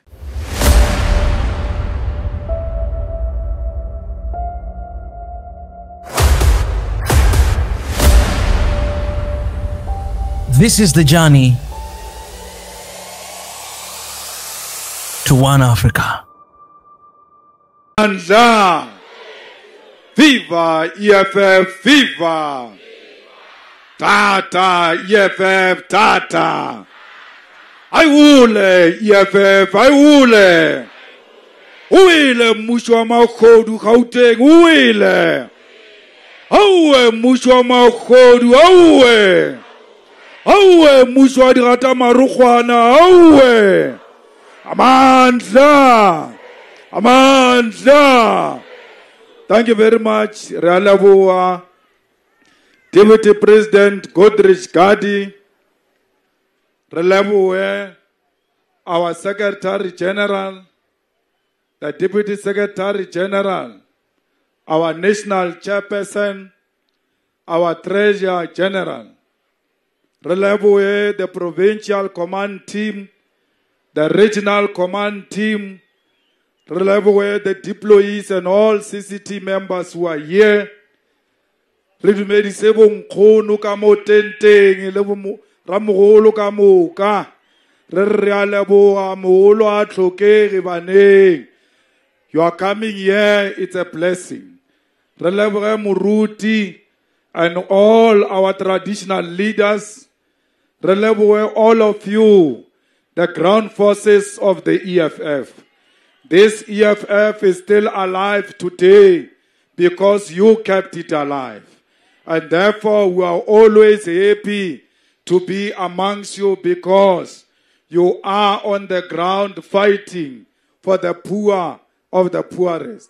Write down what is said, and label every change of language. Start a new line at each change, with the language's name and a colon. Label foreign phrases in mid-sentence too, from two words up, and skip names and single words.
English: This is the journey to one Africa. Andla! Viva EFF, viva! Tata, EFF, tata! Aiwule, EFF, aiwule!
Northern Sotho: Uile mmuso makhodu Gauteng, uile! Auwe mmuso makhodu, auwe! Auwe mmuso dirata marukwana, auwe!
Zulu: Amandla! Amandla!
English: Thank you very much, Ralaboa, Deputy President Godrich Gadi, Ralaboa, our Secretary General, the Deputy Secretary General, our National Chairperson, our Treasurer General, Ralaboa, the Provincial Command Team, the Regional Command Team, Ralaboa, the deployees and all CCT members who are here.
Northern Sotho: Ridumedi sebo nkgono ka mo tenteng le bo ramogolo ka moka. Re re a leboga mogolo a tlhokege baneng.
English: You are coming here, it's a blessing.
Northern Sotho: Re leboge moruti
English: and all our traditional leaders.
Northern Sotho: Re leboge
English: all of you, the ground forces of the EFF. This EFF is still alive today because you kept it alive. And therefore, we are always happy to be amongst you because you are on the ground fighting for the poor of the poorest.